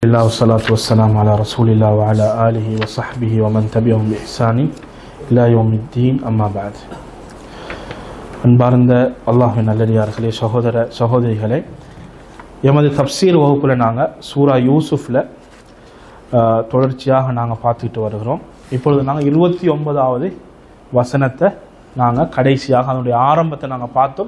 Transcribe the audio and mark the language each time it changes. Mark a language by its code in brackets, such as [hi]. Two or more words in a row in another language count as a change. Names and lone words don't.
[ar] والصلاة والسلام على رسول الله وعلى آله وصحبه ومن تبعهم بإحسان إلى يوم الدين أما بعد. [ta] அன்பார்ந்த அல்லாஹ்வின் நல்லடியார்களே, சகோதரிகளே, எமது தப்சீர் வகுப்பில் நாங்கள் சூரா யூசுஃபில் தொடர்ச்சியாக நாங்கள் பார்த்துக்கிட்டு வருகிறோம். இப்பொழுது நாங்கள் 29வது வசனத்தை நாங்கள் கடைசியாக அதனுடைய ஆரம்பத்தை நாங்கள் பார்த்தோம்.